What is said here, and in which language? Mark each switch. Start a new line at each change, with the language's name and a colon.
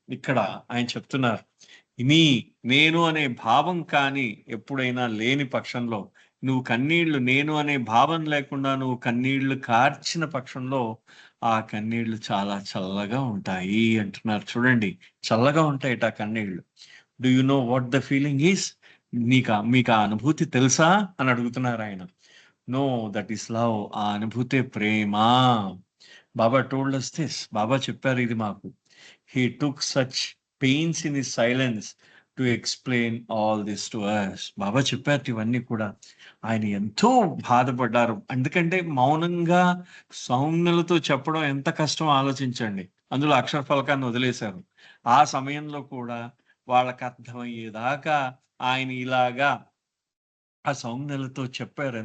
Telugu: ఇక్కడ ఆయన చెప్తున్నారు, నేను అనే భావం కానీ ఎప్పుడైనా లేని పక్షంలో, నువ్వు కన్నీళ్లు, నేను అనే భావం లేకుండా నువ్వు కన్నీళ్లు కార్చిన పక్షంలో ఆ కన్నీళ్లు చాలా చల్లగా ఉంటాయి అంటున్నారు. చూడండి, చల్లగా ఉంటాయట ఆ కన్నీళ్లు.
English: Do you know what the feeling is?
Telugu: మీకు ఆ అనుభూతి తెలుసా అని అడుగుతున్నారు ఆయన.
English: No, that is love.
Telugu: ఆ అనుభూతే ప్రేమ. బాబా
English: Told us this.
Telugu: బాబా చెప్పారు ఇది మాకు.
English: He took such pains in his silence to explain all this to us.
Telugu: బాబా చెప్పారు ఇవన్నీ కూడా. ఆయన ఎంతో బాధపడ్డారు. ఎందుకంటే మౌనంగా సౌమ్యులతో చెప్పడం ఎంత కష్టం ఆలోచించండి. అందులో అక్షర ఫలకాన్ని వదిలేశారు. ఆ సమయంలో కూడా వాళ్ళకి అర్థమయ్యేదాకా ఆయన ఇలాగా ఆ సౌమ్యులతో చెప్పారు.